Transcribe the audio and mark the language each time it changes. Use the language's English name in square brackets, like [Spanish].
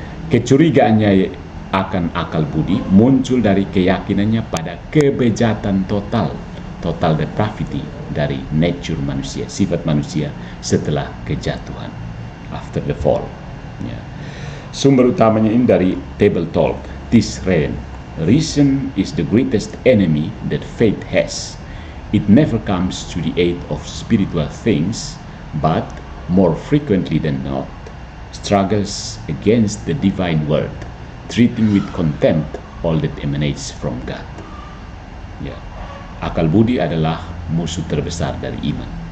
[Indonesian] Kecurigaannya akan akal budi muncul dari keyakinannya pada kebejatan total depravity dari nature manusia, sifat manusia setelah kejatuhan, [English] after the fall. [Indonesian] Ya. Sumber utamanya ini dari Table Talk, Tis Reden, [English] reason is the greatest enemy that faith has. It never comes to the aid of spiritual things, but more frequently than not, struggles against the divine word, treating with contempt all that emanates from God. [Indonesian] Ya, akal budi adalah musuh terbesar dari iman.